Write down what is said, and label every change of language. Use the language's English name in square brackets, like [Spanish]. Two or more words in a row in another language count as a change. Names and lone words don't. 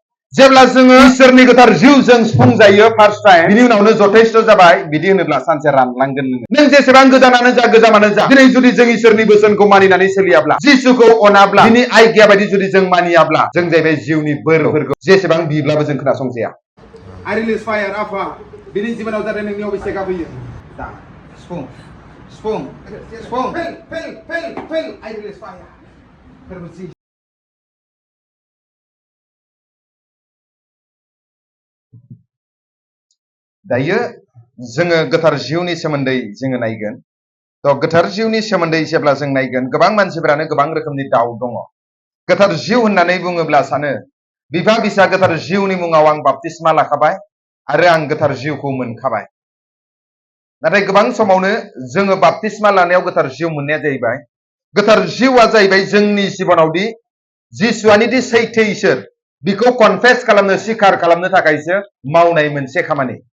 [Bodo] जेब्ला जोङो इसोरनि गोथार जिउजों सुफुंजायो [English] first time [Bodo] बिनि उनावनो जथेस्थ जाबाय बिदि होनोब्ला सानसे रानलांगोन नों जेसेबां गोजानानो जा गोजामानो जा दिनै जुदि जों इसोरनि बोसोनखौ मानिनानै सोलियाब्ला जिसुखौ अनाब्ला बिनि आज्ञा बायदि जुदि जों मानियाब्ला जों जाहैबाय जिउनि बोरफोरखौ जेसेबां बिब्लाबो जों खोनासंजाया [English] I release fire [Bodo] आफा बिनि जिबनाव जाहाथे नोंनि अभिषेकआ फैयो दा सिफुं सिफुं सिफुं फेल [English] I release fire [Bodo] फोरबोथि दायो जोङो गोथार जिउनि सोमोन्दै जोङो नायगोन थ' गोथार जिउनि सोमोन्दै जेब्ला जों नायगोन गोबां मानसिफोरानो गोबां रोखोमनि दाउ दङ गोथार जिउ होननानै बुङोब्ला सानो बिफा बिसा गोथार जिउनि मुङाव आं बाप्तिस्मा लाखाबाय आरो आं गोथार जिउखौ मोनखाबाय नाथाय गोबां समावनो जोङो बाप्तिस्मा लानायाव गोथार जिउ मोननाया जाहैबाय गोथार जिउआ जाहैबाय जोंनि जिबनावदि जिसुआनिदि सैथो इसोर बिखौ कनफेस खालामनो स्वीकार खालामनो थाखायसो मावनाय मोनसे खामानि